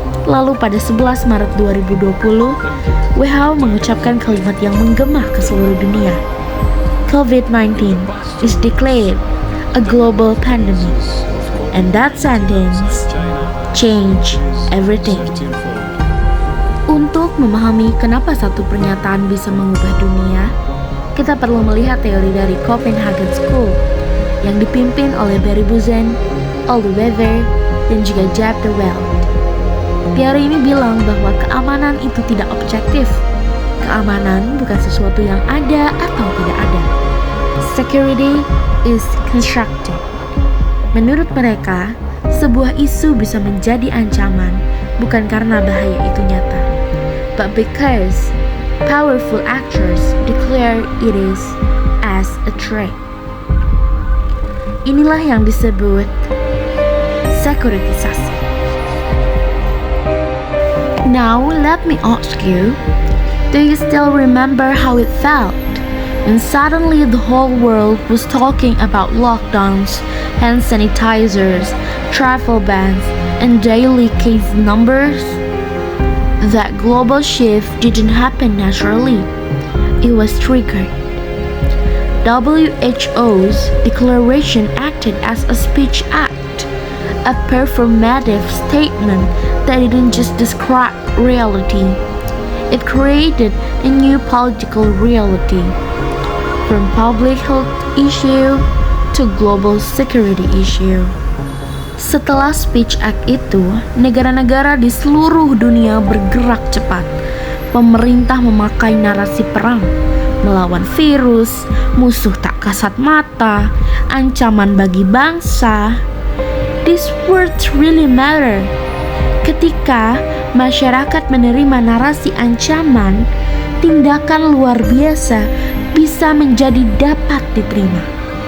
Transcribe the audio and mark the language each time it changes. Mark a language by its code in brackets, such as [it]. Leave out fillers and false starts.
[id] Lalu pada 11 Maret 2020, WHO mengucapkan kalimat yang menggema ke seluruh dunia. [en] COVID-19 is declared a global pandemic, and that sentence changed everything. [id] Untuk memahami kenapa satu pernyataan bisa mengubah dunia, kita perlu melihat teori dari Copenhagen School yang dipimpin oleh Barry Buzen, Aldo Wever, dan juga Jaap de Welt. Teori ini bilang bahwa keamanan itu tidak objektif. Keamanan bukan sesuatu yang ada atau tidak ada. [en] Security is constructed. [id] Menurut mereka, sebuah isu bisa menjadi ancaman bukan karena bahaya itu nyata, [en] but because powerful actors declare it is as a threat. [id] Inilah yang disebut sekuritisasi. [en] Now let me ask you, do you still remember how it felt when suddenly the whole world was talking about lockdowns, hand sanitizers, travel bans, and daily case numbers? That global shift didn't happen naturally. It was triggered. WHO's declaration acted as a speech act, a performative statement that didn't just describe reality. It created a new political reality, from public health issue to global security issue. [id] Setelah Speech Act itu, negara-negara di seluruh dunia bergerak cepat. Pemerintah memakai narasi perang, melawan virus, musuh tak kasat mata, ancaman bagi bangsa. [en] These words really matter. [id] Ketika masyarakat menerima narasi ancaman, tindakan luar biasa bisa menjadi dapat diterima.